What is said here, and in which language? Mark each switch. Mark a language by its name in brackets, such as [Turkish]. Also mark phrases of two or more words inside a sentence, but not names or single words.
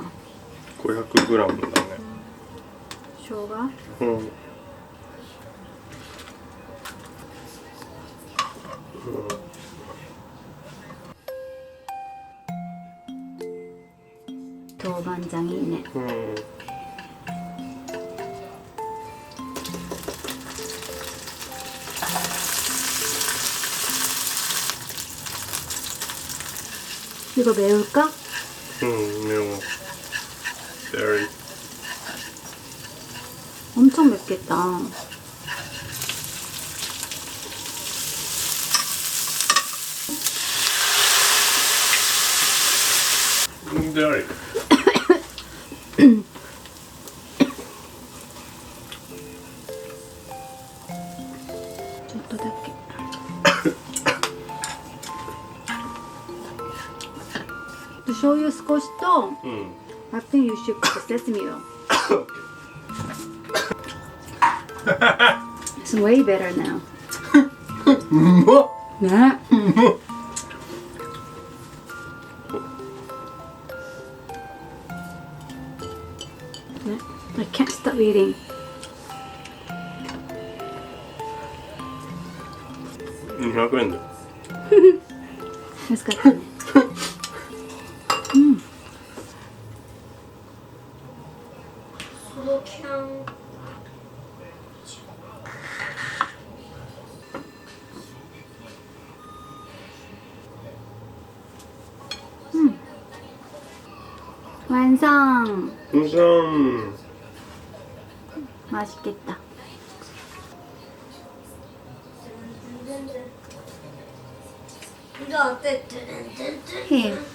[Japanese] 500g だね。生姜？うん。豆板醤いいね。うん。 [Korean] 이거 매울까? [Japanese] うん、でも very [Korean] 엄청 맵겠다. [English] very [Japanese] ちょっとだけ。醤油少しと、うん。 [English] I think you should put sesame oil. It's way better now. [Japanese] うまっ。ね。 [English] ね。I can't stop eating. [Japanese] 200 円だよ。安かったね。ソロキャン。 [Korean] 완성. うさん。 맛있겠다. 이거 어때? 해.